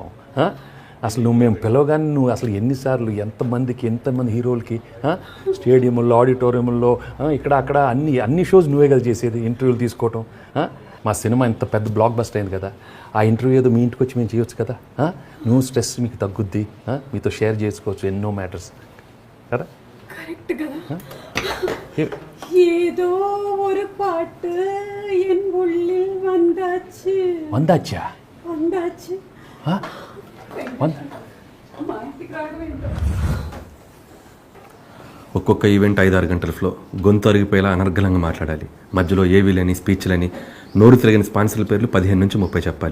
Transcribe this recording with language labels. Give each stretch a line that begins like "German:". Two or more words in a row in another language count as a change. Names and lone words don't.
Telugu: అసలు నువ్వు మేము పిలవగానే నువ్వు అసలు ఎన్నిసార్లు ఎంతమంది హీరోలకి స్టేడియంలో, ఆడిటోరియంలో, ఇక్కడ అక్కడ అన్ని షోస్ నువ్వే కదా చేసేది, ఇంటర్వ్యూలు తీసుకోవటం. మా సినిమా ఇంత పెద్ద
English: block buster
Telugu: అయింది కదా, ఆ ఇంటర్వ్యూ ఏదో మీ ఇంటికి వచ్చి మేము చేయొచ్చు కదా. నువ్వు స్ట్రెస్ మీకు తగ్గుద్ది, మీతో షేర్ చేసుకోవచ్చు ఎన్నో మ్యాటర్స్ కదా. కరెక్ట్ కదా. ఏదో
Tamil: ஒரு பாட்டு என் உள்ளில் வந்தாச்சு.
Telugu: వందాచ్చా? ఒక్కొక్క ఈవెంట్ 5-6 గంటల ఫ్లో, గొంతు అరిగిపోయేలా అనర్గళంగా మాట్లాడాలి. మధ్యలో ఏవీలని, స్పీచ్లని, నోరు తిరగని స్పాన్సర్ల పేర్లు 15 నుంచి 30 చెప్పాలి.